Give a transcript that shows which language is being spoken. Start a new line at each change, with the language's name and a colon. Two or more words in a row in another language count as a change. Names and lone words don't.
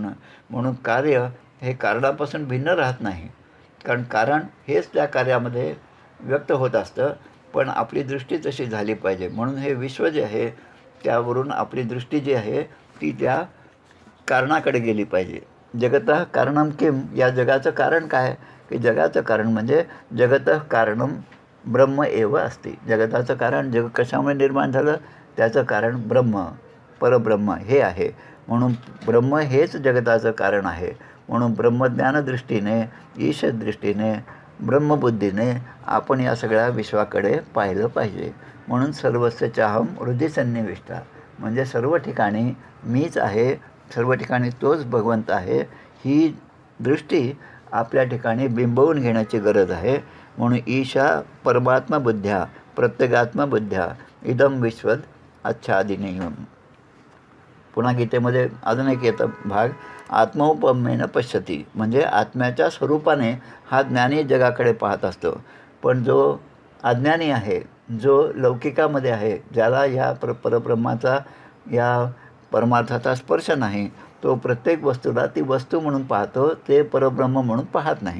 Marathi: म्हणून कार्य हे कारणापासून भिन्न राहत नाही. कारण हेच त्या कार्यामध्ये व्यक्त होत असतं. पण आपली दृष्टी तशी झाली पाहिजे. म्हणून हे विश्व जे आहे त्यावरून आपली दृष्टी जी आहे ती त्या कारणाकडे गेली पाहिजे.
Sanskrit: जगतः कारणम किम,
Marathi: या जगाचं कारण काय, की जगाचं कारण म्हणजे
Sanskrit: जगतः कारणम ब्रह्म एव
Marathi: असते. जगताचं कारण, जग कशामुळे निर्माण झालं, त्याचं कारण ब्रह्म, परब्रह्म हे आहे. म्हणून ब्रह्म हेच जगताचं कारण आहे. म्हणून ब्रह्मज्ञानदृष्टीने, ईशदृष्टीने, ब्रह्मबुद्धीने आपण या सगळ्या विश्वाकडे पाहिलं पाहिजे.
Sanskrit: म्हणून सर्वस्य चाहम हृदय सन्निविष्टा,
Marathi: म्हणजे सर्व ठिकाणी मीच आहे, सर्व ठिकाणी तोच भगवंत आहे, ही दृष्टी आपल्या ठिकाणी बिंबवून घेण्याची गरज आहे.
Sanskrit: म्हणून ईशा परमात्मबुद्ध्या प्रत्यगात्मबुद्ध्या इदम विश्वद आच्छादिनीयम.
Marathi: पुन्हा गीतेमध्ये अजून एक येतं भाग,
Sanskrit: आत्मौपम्येन पश्यती,
Marathi: म्हणजे आत्म्याच्या स्वरूपाने हा ज्ञानी जगाकडे पाहत असतो. पण जो अज्ञानी आहे, जो लौकिकामध्ये आहे, ज्याला ह्या परब्रह्माचा, या परमार्थाचा स्पर्श नाही, तो प्रत्येक वस्तूला ती वस्तू म्हणून पाहतो, ते परब्रह्म म्हणून पाहत नाही.